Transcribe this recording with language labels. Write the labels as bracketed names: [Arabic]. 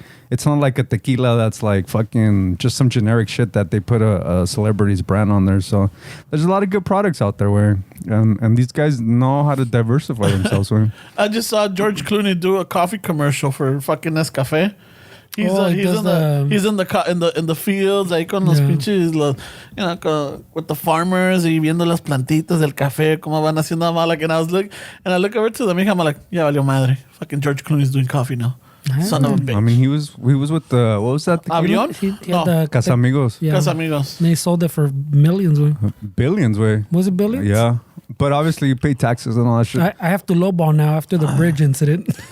[English] It's not like a tequila that's like fucking just some generic shit that they put a celebrity's brand on there. So there's a lot of good products out there where and these guys know how to diversify themselves. I just saw George Clooney do a coffee commercial for fucking Nescafe. He's in the fields [Spanish] ahí con los pinches [English] with the farmers [Spanish] y viendo las plantitas del café como van haciendo mala. [English] And I look over to them and I'm like, [Spanish] ya valió madre. [English] Fucking George Clooney's doing coffee now. Son of a bitch. I mean, he was with the, what was that? Avión? He No. had the Casamigos. Yeah. Casamigos. And they sold it for millions, güey. Billions, way. Was it billions? Yeah. But obviously you pay taxes and all that shit. I have to lowball now after the bridge incident.